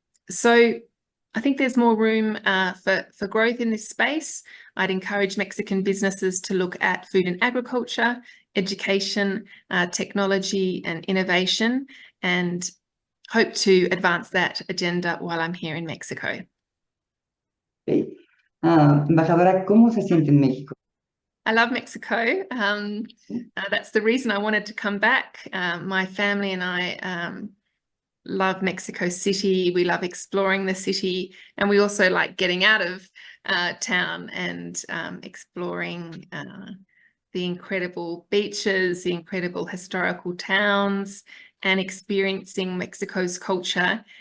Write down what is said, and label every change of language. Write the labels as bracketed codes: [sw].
[en] So I think there's more room for growth in this space. I'd encourage Mexican businesses to look at food and agriculture, education, technology and innovation, and hope to advance that agenda while I'm here in Mexico. Okay. [es] Embajadora, ¿cómo se siente en México? [en] I love Mexico. That's the reason I wanted to come back. My family and I love Mexico City. We love exploring the city, and we also like getting out of town and exploring the incredible beaches, the incredible historical towns, and experiencing Mexico's culture.